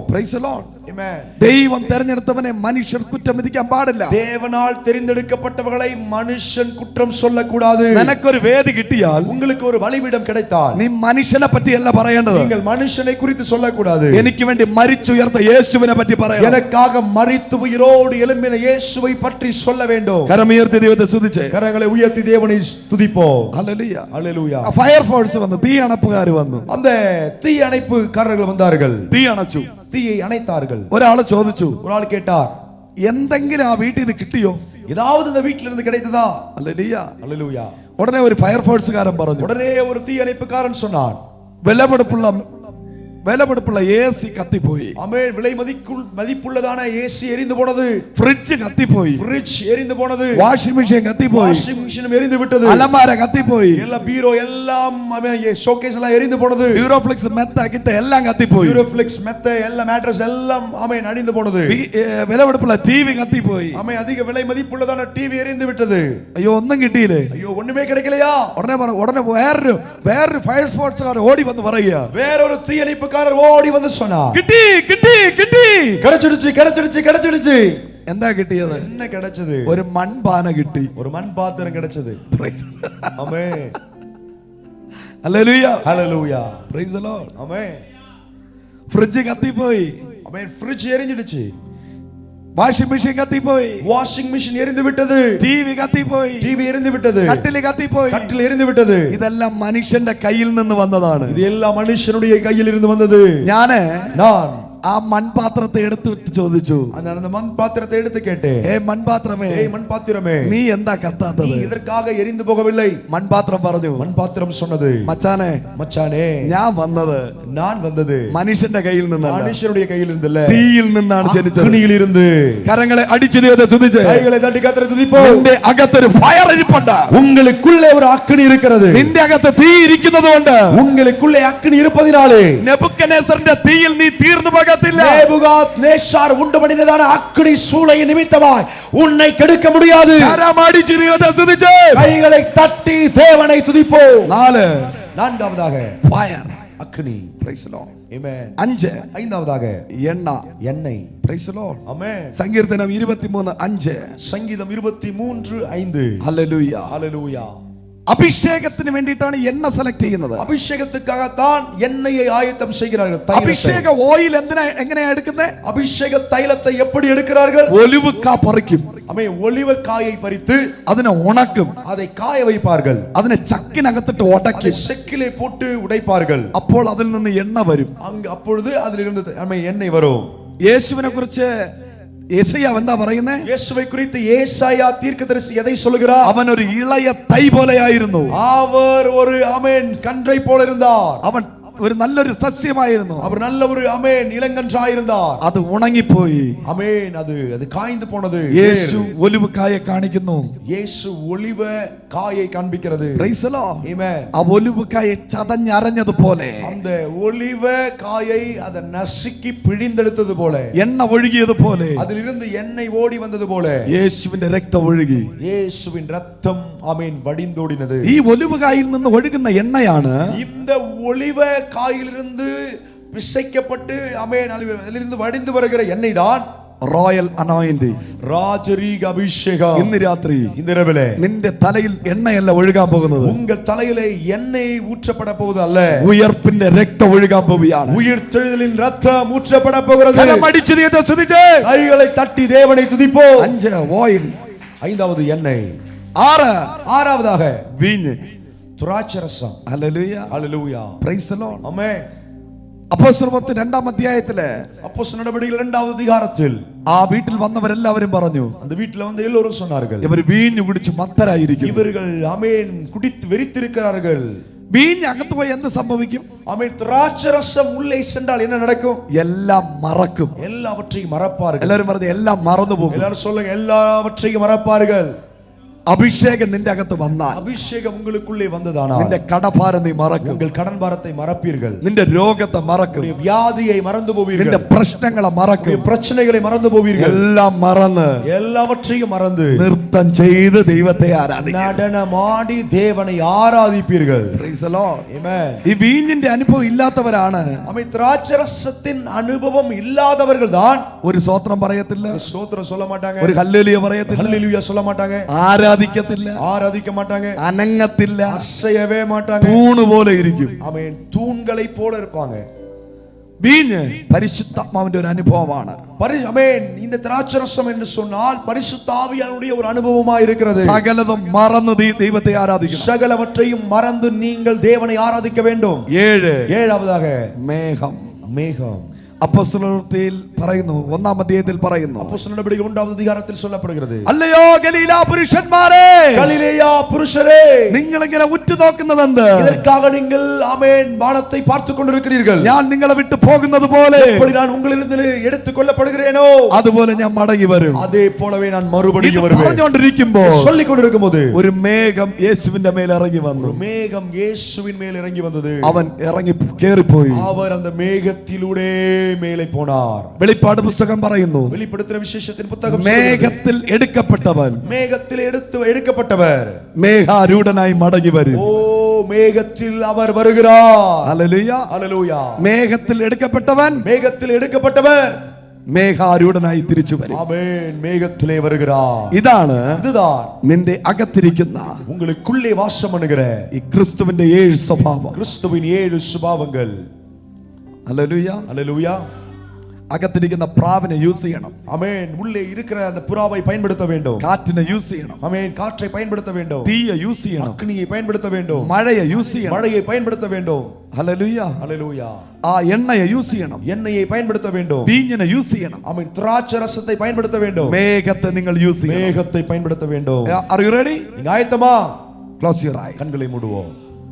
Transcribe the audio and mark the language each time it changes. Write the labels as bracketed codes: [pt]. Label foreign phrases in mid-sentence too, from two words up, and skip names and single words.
[en] Praise the Lord. [ta] ஆமென். [ml] ദൈവം തെരഞ്ഞെടുത്തവനെ മനുഷ്യർ കുറ്റം വിധിക്കാൻ പാടില്ല. [ta] தேவனால் தெரிந்தெடுக்கப்பட்டவர்களை மனுஷன் குற்றம் சொல்லக்கூடாது. [ml] നിനക്കൊരു വേദി കിട്ടിയാൽ, [ta] உங்களுக்கு ஒரு பலிபீடம் கிடைத்தால், [ml] നീ മനുഷ്യനെ പറ്റിയല്ല പറയേണ്ടത്. [ta] நீங்கள் மனுஷனை குறித்து சொல்லக்கூடாது. [ml] എനിക്ക് വേണ്ടി മരിച്ചുയർത്ത യേശുവിനെ പറ്റി പറയണം. [ta] எனக்காக மரித்து உயிரோடு எழும்பின இயேசுவை பற்றி சொல்ல வேண்டும். [ml] കരമുയർത്തി ദൈവത്തെ സ്തുതിച്ചേ, [ta] கரங்களை உயர்த்தி தேவனை துதிப்போம். [ml] ഹല്ലേലൂയ, [ta] ஹல்லேலூயா. [en] fire force [ml] വന്നു, തീ അണപ്പുകാർ വന്നു, [ta] அந்த தீ அணைப்புக்காரர்கள் வந்தார்கள், [ml] തീ അണച്ചു, [ta] தீயை அணைத்தார்கள். [ml] ഒരാള് ചോദിച്ചു, [ta] ஒரு ஆள் கேட்டார், [ml] എന്തെങ്കിലും ആ വീട്ടിൽ ഇത് കിട്ടിയോ? [ta] ஏதாவது இந்த வீட்டில இருந்து கிடைத்ததா? [ml] ഹല്ലേലൂയ. [ta] ஹல்லேலூயா. [ml] ഉടനെ ഒരു ഫയർ ഫോഴ്സുകാരൻ പറഞ്ഞു, [ta] உடனே ஒரு தீ அணைப்புக்காரன் சொன்னான், [ml] വിലപിടിപ്പുള്ള AC കത്തിപ്പോയി. [ta] ஆமென். விலை மதிப்புள்ளதான ஏசி எரிந்து போனது. [ml] ഫ്രിഡ്ജ് കത്തിപ്പോയി. [ta] ஃப்ரிட்ஜ் எரிந்து போனது. [en] washing machine [ml] കത്തിപ്പോയി. [en] washing machine [ta] எரிந்து விட்டது. [ml] അലമാര കത്തിപ്പോയി. [ta] எல்லா பீரோ எல்லாம், ஷோகேஸ் எல்லாம் எரிந்து போனது. [ml] യൂറോഫ്ലെക്സ് മെത്ത കിത്ത എല്ലാം കത്തിപ്പോയി. [ta] யூரோஃப்ளெக்ஸ் மெத்த எல்லா மேட்ரஸ் எல்லாம், ஆமென், அழிந்து போனது. [ml] വിലപിടിപ്പുള്ള TV കത്തിപ്പോയി. [ta] ஆமென். அதிக விலை மதிப்புள்ளதான டிவி எரிந்து விட்டது. [ml] അയ്യോ, ഒന്നും കിട്ടിയില്ലേ? [ta] ஐயோ, ஒண்ணுமே கிடைக்கலையா? [ml] ഉടനെ വേറൊരു ഫയർ ഫോഴ്സുകാർ ഓടി വന്ന് പറയുക, [ta] வேறொரு தீயணைப்புக்காரர் ஓடி வந்து சொன்னார், [ml] കിട്ടി കിട്ടി കിട്ടി, [ta] கிடைச்சிடுச்சு கிடைச்சிடுச்சு கிடைச்சிடுச்சு. [ml] എന്താ കിട്ടിയത്? [ta] என்ன கிடைச்சது? [ml] ഒരു മൺപാന കിട്ടി. [ta] ஒரு மண் பாத்திரம் கிடைச்சது. ஆமென். [ml] ഹല്ലേലൂയ, [ta] ஹல்லேலூயா. [en] Praise the Lord. [ta] ஆமென். [ml] ഫ്രിഡ്ജ് കത്തിപ്പോയി. [ta] ஆமென். ஃப்ரிட்ஜ் எரிஞ்சிடுச்சு. [en] washing machine [ml] കത്തിപ്പോയി. [en] washing machine [ta] எரிந்து விட்டது. [ml] TV കത്തിപ്പോയി. [ta] டிவி எரிந்து விட்டது. [ml] കട്ടില് കത്തിപ്പോയി. [ta] கட்டில் எரிந்து விட்டது. [ml] ഇതെല്ലാം മനുഷ്യന്റെ കയ്യിൽ നിന്ന് വന്നതാണ്. [ta] இது எல்லாம் மனுஷனுடைய கையில் இருந்து வந்தது. நான் [ml] ആ മൺപാത്രത്തെ എടുത്തിട്ട് ചോദിച്ചു, [ta] அந்த மண் பாத்திரத்தை எடுத்து கேட்டேன், [ml] ഏ മൺപാത്രമേ, [ta] ஏய் மண் பாத்திரமே, [ml] നീ എന്താ കത്താത്തത്? [ta] நீ இதற்காக எரிந்து போகவில்லை. [ml] മൺപാത്രം പറഞ്ഞു, [ta] மண் பாத்திரம் சொன்னது, [ml] മച്ചാനെ, [ta] மச்சானே, [ml] ഞാൻ വന്നത് [ta] நான் வந்தது [ml] മനുഷ്യന്റെ കയ്യിൽ നിന്നല്ല, [ta] மனுஷனுடைய கையில் இருந்தல்ல, [ml] തീയിൽ നിന്നാണ് ജനിച്ചത്. [ta] அக்னியில் இருந்து. [ml] കരങ്ങളെ അടിച്ചു ദൈവത്തെ സ്തുതിച്ച്, [ta] கைகளை தட்டி கர்த்தரை துதிப்போம். [ml] നിന്റെ അകത്തൊരു ഫയർ ഇരിപ്പുണ്ട്. [ta] உங்களுக்குள்ளே ஒரு அக்னி இருக்கிறது. [ml] നിന്റെ അകത്ത് തീ ഇരിക്കുന്നത് കൊണ്ട് [ta] உங்களுக்குள்ளே அக்னி இருப்பதினாலே [ml] നെബൂഖദ്നേസറിന്റെ തീയിൽ നീ തീർന്നു പോകത്തില്ല. [ta] நேபுகாத்நேச்சார் உண்டு பண்ணினதான அக்னி சூளை நிமித்தமாய் உன்னை கெடுக்க முடியாது. [ml] കരമടിച്ചു ദൈവത്തെ സ്തുതിച്ച്, [ta] கைகளை தட்டி தேவனை துதிப்போம். நான்காவதாக [ml] ഫയർ, [ta] அக்னி. [en] Praise the Lord. [ta] ஆமென். [ml] 5 [ta] ஐந்தாவதாக [ml] എണ്ണ, [ta] எண்ணெய். [en] Praise the Lord. [ta] ஆமென். [ml] സങ്കീർത്തനം 23:5. [ta] சங்கீதம் 23:5. [ml] ഹല്ലേലൂയ. [ta] ஹல்லேலூயா. [ml] അഭിഷേകത്തിന് വേണ്ടിയിട്ടാണ് എണ്ണ സെലക്ട് ചെയ്യുന്നത്. [ta] அபிஷேகத்துக்காகத்தான் எண்ணெயை ஆயத்தம் செய்கிறார்கள். [ml] അഭിഷേക ഓയിൽ എങ്ങനെയാ എടുക്കുന്നത്? [ta] அபிஷேக தைலத்தை எப்படி எடுக்கிறார்கள்? [ml] ഒലിവുക്കാ പറിക്കും. [ta] ஆமென். ஒலிவக்காயை பறித்து [ml] അതിനെ ഉണക്കും. [ta] அதை காய வைப்பார்கள். [ml] അതിനെ ചക്കിനകത്തിട്ട് ഉടയ്ക്കും. [ta] செக்கிலே போட்டு உடைப்பார்கள். [ml] അപ്പോൾ അതിൽ നിന്ന് എണ്ണ വരും. [ta] அப்பொழுது அதிலிருந்து ஆமென் எண்ணெய் வரும். [ml] യേശുവിനെ കുറിച്ച് യേശയ്യാവ് എന്താ പറയുന്നേ? [ta] இயேசுவை குறித்து ஏசாயா தீர்க்கதரிசி எதை சொல்கிறார்? [ml] അവൻ ഒരു ഇളയ തൈ പോലെയായിരുന്നു. [ta] அவர் ஒரு ஆமென் கன்றை போல இருந்தார். [ml] അവൻ ഒരു നല്ലൊരു സസ്യമായിരുന്നു. [ta] அவர் நல்ல ஒரு ஆமென் இளங்கன்றாயிருந்தார். [ml] അത് ഉണങ്ങിപ്പോയി. [ta] ஆமென் அது காய்ந்து போனது. [ml] യേശു ഒലിവ് കായെ കാണിക്കുന്നു. [ta] இயேசு ஒலிவ காயை காண்பிக்கிறது. [en] Praise the Lord. [ta] ஆமென். [ml] ആ ഒലിവ് കായെ ചതഞ്ഞരഞ്ഞതുപോലെ, [ta] அந்த ஒலிவ காயை அதை நசுக்கி பிழிந்தெடுத்தது போல, [ml] എണ്ണ ഒഴുകിയതുപോലെ [ta] அதிலிருந்து எண்ணெய் ஓடி வந்தது போல [ml] യേശുവിന്റെ രക്തം ഒഴുകി. [ta] இயேசுவின் ரத்தம் ஆமென் வடிந்தோடினது. [ml] ഈ ഒലിവ് കായിൽ നിന്ന് ഒഴുകുന്ന എണ്ണയാണ് [ta] இந்த ஒலிவ காயிலிருந்து பிசைக்கப்பட்டு ஆமென் அதிலிருந்து வடிந்து வருகிற எண்ணெய் தான் [en] royal anointing, [ta] ராஜரீக அபிஷேகம். [ml] ഇന്ന് രാത്രി [ta] இந்த இரவிலே [ml] നിന്റെ തലയിൽ എണ്ണയല്ല ഒഴുകാൻ പോകുന്നത്, [ta] உங்கள் தலையிலே எண்ணெய் ஊற்றப்பட போவது அல்ல, [ml] ഉയർപ്പിന്റെ രക്തം ഒഴുകാൻ പോവുകയാണ്. [ta] உயிர்த்தெழுதலின் ரத்தம் ஊற்றப்பட போகிறது. [ml] കരമടിച്ച് ദൈവത്തെ സ്തുതിച്ച് [ta] கைகளை தட்டி தேவனை துதிப்போம். [ml] 5 ഓയിൽ, [ta] ஐந்தாவது எண்ணெய். [ml] 6 [ta] ஆறாவதாக [ml] വീഞ്ഞ്. [ta] திராட்சரசம். [ml] ഹല്ലേലൂയ, [ta] ஹல்லேலூயா. [en] Praise the Lord. [ta] ஆமென். [ml] അപ്പോസ്തലപ്രവൃത്തി 2-ാം അധ്യായത്തില് [ta] அப்போஸ்தலர் நடவடிக்கைகள் 2வது அதிகாரத்தில் [ml] ആ വീട്ടിൽ വന്നവരെല്ലാവരും പറഞ്ഞു, [ta] அந்த வீட்டில் வந்து எல்லோரும் சொன்னார்கள், [ml] ഇവർ വീഞ്ഞു കുടിച്ച് മത്തരായിരിക്കും. [ta] இவர்கள் ஆமென் குடித்து வெறித்திருக்கிறார்கள். [ml] വീഞ്ഞ് അകത്ത് പോയി എന്ത് സംഭവിക്കും? [ta] ஆமென். திராட்சரசம் உள்ளே சென்றால் என்ன நடக்கும்? [ml] എല്ലാം മറക്കും. [ta] எல்லாவற்றையும் மறப்பார்கள். [ml] എല്ലാവരും പറഞ്ഞു എല്ലാം മറന്നു പോകും. [ta] எல்லாரும் சொல்லுங்க, எல்லாவற்றையும் மறப்பார்கள். [ml] അഭിഷേകം നിന്റെ അകത്ത് വന്നാൽ, [ta] அபிஷேகம் உங்களுக்குள்ளே வந்ததானால் [ml] നിന്റെ കടഭാരം നീ മറക്കും. [ta] உங்கள் கடன் பாரத்தை மறப்பீர்கள். [ml] നിന്റെ രോഗത്തെ മറക്കും. [ta] உங்களுடைய வியாதியை மறந்து [ml] നിന്റെ [ta] போவீர்கள். [ml] പ്രശ്നങ്ങളെ മറക്കും. [ta] உங்களுடைய பிரச்சனைகளை மறந்து போவீர்கள். [ml] എല്ലാം മറന്ന് [ta] எல்லாவற்றையும் மறந்து [ml] നൃത്തം ചെയ്ത് ദൈവത്തെ ആരാധിക്കും. [ta] நடனமாடி தேவனை ஆராதிப்பீர்கள். [en] Praise the Lord. [ta] Amen. [ml] ഈ വീഞ്ഞിന്റെ അനുഭവം ഇല്ലാത്തവരാണ് [ta] ஆமென். திராட்சரசத்தின் அனுபவம் இல்லாதவர்கள் தான் [ml] ഒരു സ്തോത്രം പറയത്തില്ല, [ta] ஸ்தோத்திரம் சொல்ல மாட்டாங்க, [ml] ഒരു ഹല്ലേലൂയ പറയത്തില്ല, [ta] ஹல்லேலூயா சொல்ல மாட்டாங்க, [ml] ആരാധിക്കത്തില്ല, [ta] ஆராதிக்க மாட்டாங்க, [ml] അനങ്ങത്തില്ല, [ta] அசையவே மாட்டாங்க. [ml] തൂണ് പോലെ ഇരിക്കും. [ta] ஆமென். தூண்களை போல இருப்பாங்க. [ml] വീഞ്ഞ് പരിശുദ്ധാത്മാവിന്റെ ഒരു അനുഭവമാണ്. [ta] ஆமென். இந்த திராட்சரசம் என்று சொன்னால் பரிசுத்த ஆவியானுடைய ஒரு அனுபவமாக இருக்கிறது. [ml] സകലതും മറന്ന് ദൈവത്തെ ആരാധിക്കണം. [ta] சகலவற்றையும் மறந்து நீங்கள் தேவனை ஆராதிக்க வேண்டும். [ml] 7 [ta] ஏழாவதாக [ml] മേഘം. [ta] மேகம். [ml] അപ്പോസ്തലപ്രവൃത്തിയിൽ പറയുന്നു, 1-ാം അധ്യായത്തിൽ പറയുന്നു, [ta] அப்போஸ்தலர் நடவடிக்கைகள் 1வது அதிகாரத்தில் சொல்லப்படுகிறது, [ml] അല്ലയോ ഗലീല പുരുഷന്മാരെ, [ta] கலிலேயா புருஷரே, [ml] നിങ്ങൾ ഇങ്ങനെ ഉറ്റുനോക്കുന്നത് എന്ത്? [ta] இதற்காக நீங்கள் ஆமென் வானத்தை பார்த்து கொண்டிருக்கிறீர்கள். [ml] ഞാൻ നിങ്ങളെ വിട്ടു പോകുന്നത് പോലെ [ta] எப்படி நான் உங்களிலிருந்து எடுத்துக் கொள்ளப்படுகிறேனோ [ml] അതുപോലെ ഞാൻ മടങ്ങി വരും. [ta] அதே போலவே நான் [ml] ഇത് [ta] மறுபடியும் வருவேன். [ml] പറഞ്ഞുകൊണ്ടിരിക്കുമ്പോൾ [ta] சொல்லிக் கொண்டிருக்கும்போது [ml] ഒരു മേഘം യേശുവിന്റെ മേൽ ഇറങ്ങി വന്നു. [ta] ஒரு மேகம் இயேசுவின் மேல் இறங்கி வந்தது. [ml] അവൻ ഇറങ്ങി കേറിപ്പോയി. [ta] அவர் அந்த மேகத்திலூடே மேலே போனார். [ml] വെളിപ്പാട് പുസ്തകം പറയുന്നു, [ta] வெளிப்படுத்தின விசேஷத்தின் புத்தகம் [ml] മേഘത്തിൽ എടുക്കപ്പെട്ടവൻ [ta] மேகத்தில் எடுக்கப்பட்டவர் [ml] മേഘാരൂഢനായി മടങ്ങി വരും. [ta] ஓ மேகத்தில் அவர் வருகிறார். [ml] ഹല്ലേലൂയ. [ta] ஹல்லேலூயா. [ml] മേഘത്തിൽ എടുക്കപ്പെട്ടവൻ [ta] மேகத்தில் எடுக்கப்பட்டவர் [ml] മേഘാരൂഢനായി തിരിച്ചു വരും. [ta] ஆமென். மேகத்திலே வருகிறார். [ml] ഇതാണ് [ta] இதுதான் [ml] നിന്റെ അകത്തിരിക്കുന്ന [ta] உங்களுக்குள்ளே வாசம் பண்ணுகிற [ml] ഈ ക്രിസ്തുവിന്റെ 7 സ്വഭാവം. [ta] கிறிஸ்துவின் 7 சுபாவங்கள். [ml] ഹല്ലേലൂയ. [ta] ஹல்லேலூயா. [ml] അകത്തിരിക്കുന്ന പ്രാവിനെ യൂസ് ചെയ്യണം. [ta] ஆமென். உள்ளே இருக்கிற அந்த புறாவை பயன்படுத்த வேண்டும். [ml] കാറ്റിനെ യൂസ് ചെയ്യണം. [ta] ஆமென். காற்றை பயன்படுத்த வேண்டும். [ml] തീയെ യൂസ് ചെയ്യണം. [ta] அக்னியை பயன்படுத்த வேண்டும். [ml] മഴയെ യൂസ് ചെയ്യണം. [ta] மழையை பயன்படுத்த வேண்டும். [ml] ഹല്ലേലൂയ. [ta] ஹல்லேலூயா. [ml] ആ എണ്ണയെ യൂസ് ചെയ്യണം. [ta] எண்ணெயை பயன்படுத்த வேண்டும். [ml] വീഞ്ഞിനെ യൂസ് ചെയ്യണം. [ta] ஆமென். திராட்சை ரசத்தை பயன்படுத்த வேண்டும். [ml] മേഘത്തെ നിങ്ങൾ യൂസ് ചെയ്യണം. [ta] மேகத்தை பயன்படுத்த வேண்டும். [en] Are you ready? [ta] நீங்க ஆயத்தமா? [en] Close your eyes. [ta] கண்களை மூடுவோம்.